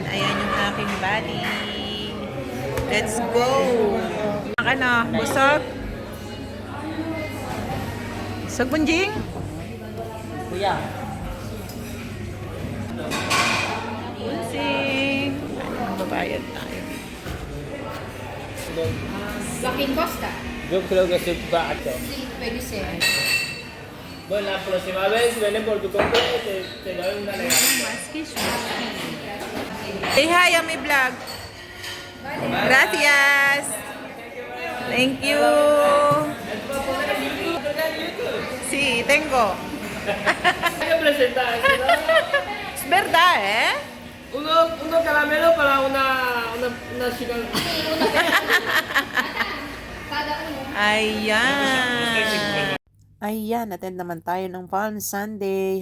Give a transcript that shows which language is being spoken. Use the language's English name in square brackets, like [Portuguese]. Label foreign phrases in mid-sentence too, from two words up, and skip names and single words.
[Filipino] Ayan yung aking body. [English] Let's go! [Filipino] Ano? Busog? Busog, Bunjing? Kuya. Bunjing! Ano, magbabayad tayo. Joaquin Costa. [Spanish] Yo creo que soy pato. Sí, [Filipino] pwede siya. [Spanish] Bueno, la próxima vez viene por tu compra y te doy una regalo. [English] Say hi, Ami Vlog. Gracias. Thank you. [Spanish] Sí, tengo. Hay que presentar, ¿no? Es verdad, ¿eh? Uno caramelo para una chica. [Filipino] Ayan. Ayan, attend naman tayo ng Palm Sunday.